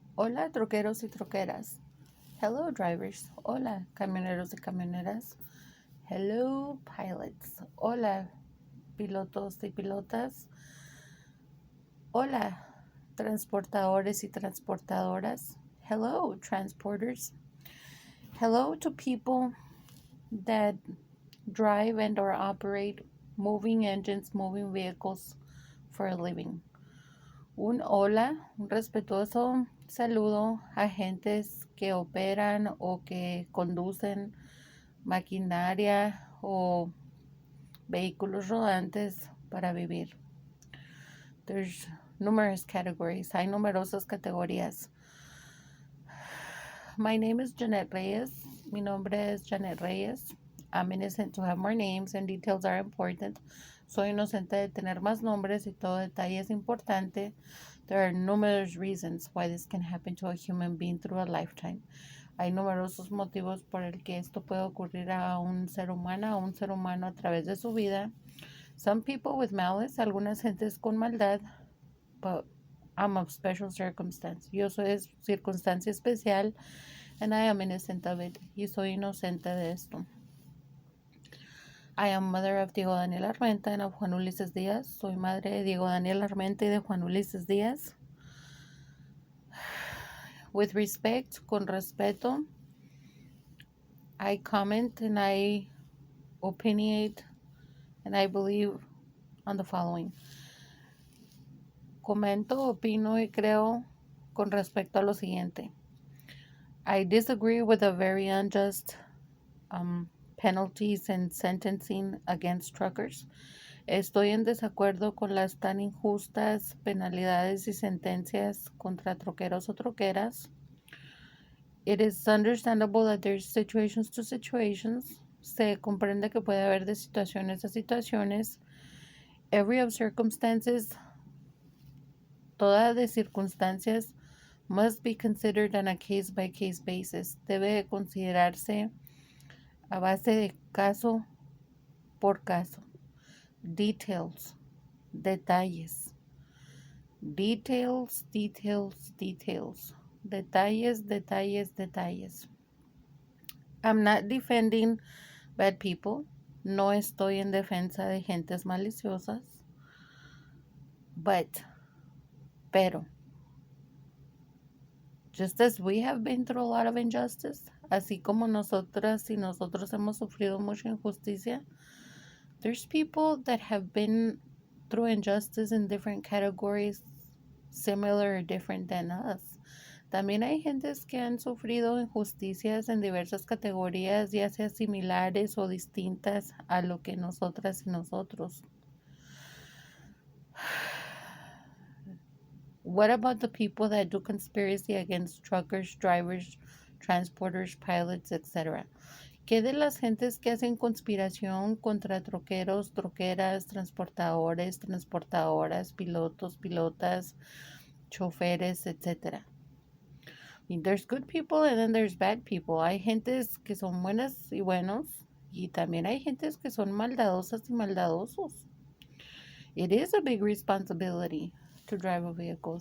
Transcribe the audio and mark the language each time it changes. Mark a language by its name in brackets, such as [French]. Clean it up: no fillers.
[Spanish] Hola, troqueros y troqueras. [English] Hello, drivers. [Spanish] Hola, camioneros y camioneras. [English] Hello, pilots. [Spanish] Hola, pilotos y pilotas. Hola, transportadores y transportadoras. [English] Hello, transporters. Hello to people that drive and or operate moving engines, moving vehicles for a living. [Spanish] Un hola, un respetuoso saludo a gentes que operan o que conducen maquinaria o vehículos rodantes para vivir. [English] There's numerous categories. [Spanish] Hay numerosas categorías. [English] My name is Janet Reyes. [Spanish] Mi nombre es Janet Reyes. [English] I'm innocent to have more names and details are important. [Spanish] Soy inocente de tener más nombres y todo detalle es importante. [English] There are numerous reasons why this can happen to a human being through a lifetime. [Spanish] Hay numerosos motivos por el que esto puede ocurrir a un ser humano a través de su vida. [English] Some people with malice, [Spanish] algunas gentes con maldad, [English] but I'm of special circumstance. [Spanish] Yo soy de circunstancia especial, [English] and I am innocent of it. [Spanish] Y soy inocente de esto. [English] I am mother of Diego Daniel Armenta and of Juan Ulises Díaz. [Spanish] Soy madre de Diego Daniel Armenta y de Juan Ulises Díaz. [English] With respect, [Spanish] con respeto, [English] I comment and I opinionate and I believe on the following. [Spanish] Comento, opino y creo con respecto a lo siguiente. [English] I disagree with the very unjust penalties and sentencing against truckers. [Spanish] Estoy en desacuerdo con las tan injustas penalidades y sentencias contra troqueros o troqueras. [English] It is understandable that there's situations to situations. [Spanish] Se comprende que puede haber de situaciones a situaciones. [English] Every of circumstances, [Spanish] toda de circunstancias, [English] must be considered on a case-by-case basis. [Spanish] Debe considerarse a base de caso por caso. [English] Details, [Spanish] detalles. [English] Details, details, details. [Spanish] Detalles, detalles, detalles. [English] I'm not defending bad people. [Spanish] No estoy en defensa de gentes maliciosas. [English] Pero, just as we have been through a lot of injustice, [Spanish] así como nosotras y nosotros hemos sufrido mucha injusticia, [English] there's people that have been through injustice in different categories, similar or different than us. [Spanish] También hay gentes que han sufrido injusticias en diversas categorías, ya sea similares o distintas a lo que nosotras y nosotros. [English] What about the people that do conspiracy against truckers, drivers, transporters, pilots, etc.? [Spanish] ¿Qué de las gentes que hacen conspiración contra troqueros, troqueras, transportadores, transportadoras, pilotos, pilotas, choferes, etc.? [English] I mean, there's good people and then there's bad people. [Spanish] Hay gentes que son buenas y buenos y también hay gentes que son maldadosas y maldadosos. [English] It is a big responsibility to drive a vehicle.